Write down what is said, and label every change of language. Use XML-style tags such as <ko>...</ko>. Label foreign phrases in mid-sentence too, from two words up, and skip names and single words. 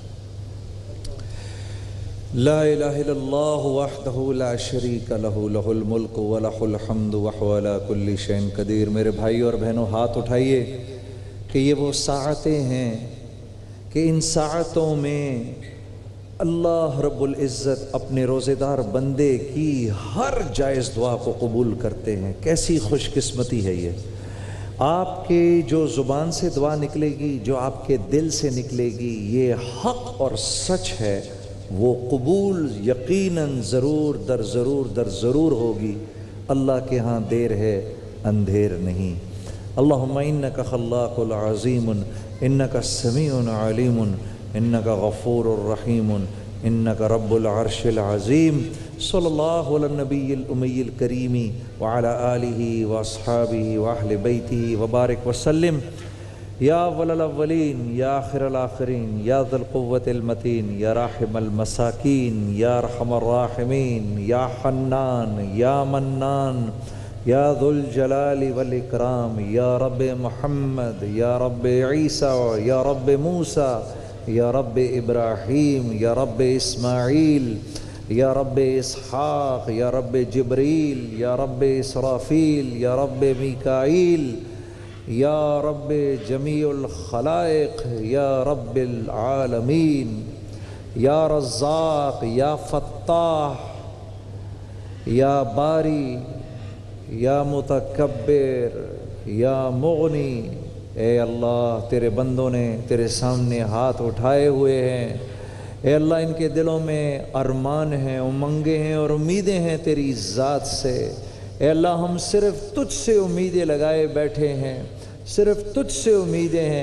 <ar>لا إله إلا الله وحده لا شريك له، له الملك وله الحمد وهو على كل شيء قدير.</ar> <hi>मेरे भाई और बहनों, हाथ उठाइए कि ये वो साअतें हैं कि इन साअतों में अल्लाह</hi> <ar>رب العزة</ar> <hi>अपने रोज़ेदार बंदे की हर जायज़ दुआ को कबूल करते हैं। कैसी खुशकिस्मती है ये। आपके जो ज़ुबान से दुआ निकलेगी, जो आपके दिल से निकलेगी, ये हक़ और सच है, वो कबूल यकीनन ज़रूर दर ज़रूर होगी। अल्लाह के यहाँ देर है, अंधेर नहीं।</hi> <ar>اللهم إنك الخلاق العظيم، إنك سميع عليم، إنك غفور رحيم، إنك رب العرش العظيم. صلى الله على النبي الأمي الكريم وعلى آله وأصحابه وأهل بيته وبارك وسلم. يا أول الأولين، يا آخر الآخرين، يا ذا القوة المتين، يا راحم المساكين، يا أرحم الراحمين، يا حنان، يا منان، يا ذا الجلال والإكرام. يا رب محمد، يا رب عيسى، يا رب موسى، يا رب إبراهيم، يا رب إسماعيل، يا رب إسحاق، يا رب جبريل، يا رب إسرافيل، يا رب ميكائيل، يا رب جميع الخلائق، يا رب العالمين. يا رزاق، يا فتاح، يا باري، يا متكبر، يا مغني.</ar> <hi>ए अल्लाह, तेरे बंदों ने तेरे सामने हाथ उठाए हुए हैं। ए अल्लाह, इनके दिलों में अरमान हैं, उमंगें हैं और उम्मीदें हैं तेरी ज़ात से। ए अल्लाह, हम सिर्फ़ तुझसे उम्मीदें लगाए बैठे हैं, सिर्फ़ तुझसे उम्मीदें हैं।</hi>